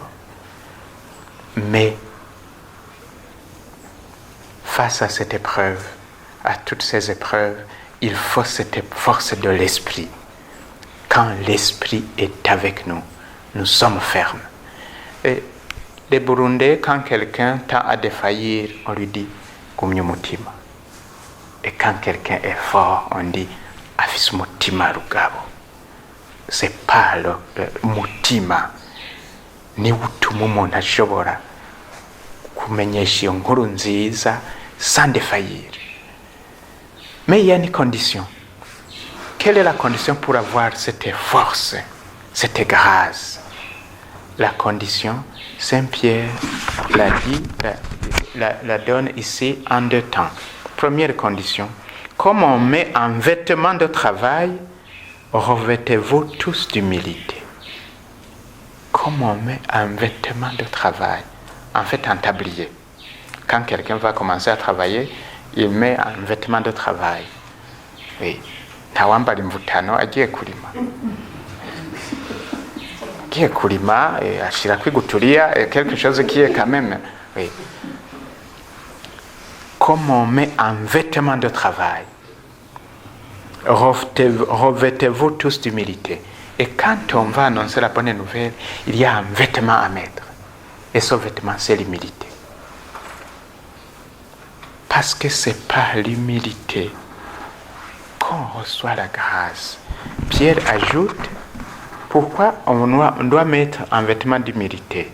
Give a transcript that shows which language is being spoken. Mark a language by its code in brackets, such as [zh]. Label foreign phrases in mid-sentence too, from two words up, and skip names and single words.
[fr] Mais face à cette épreuve, à toutes ces épreuves, il faut cette force de l'esprit. Quand l'esprit est avec nous, nous sommes fermes. Et les Burundais, quand quelqu'un tend à défaillir, on lui dit « [rn] Gumya umutima ». [fr] Et quand quelqu'un est fort, on dit « [rn] Afise umutima rugabo ». [fr] C'est pas le mutima niwo utuma umuntu ashobora kumenyesha iyo nkuru nziza sans défaillir. Mais il y a une condition. Quelle est la condition pour avoir cette force, cette grâce? La condition, Saint Pierre l'a dit, la donne ici en deux temps. Première condition, comme on met un vêtement de travail, revêtez-vous tous d'humilité. Comme on met un vêtement de travail, en fait un tablier. Quand quelqu'un va commencer à travailler, il met un vêtement de travail. Oui. [rn] Ntawambara imvutano agiye kurima. Agiye kurima, ashira kwiguturia, [fr] quelque chose qui est quand même. Oui. Comme on met un vêtement de travail, revêtez-vous tous d'humilité. Et quand on va annoncer la bonne nouvelle, il y a un vêtement à mettre. Et ce vêtement, c'est l'humilité. Parce que c'est par l'humilité qu'on reçoit la grâce, Pierre ajoute, pourquoi on doit mettre un vêtement d'humilité?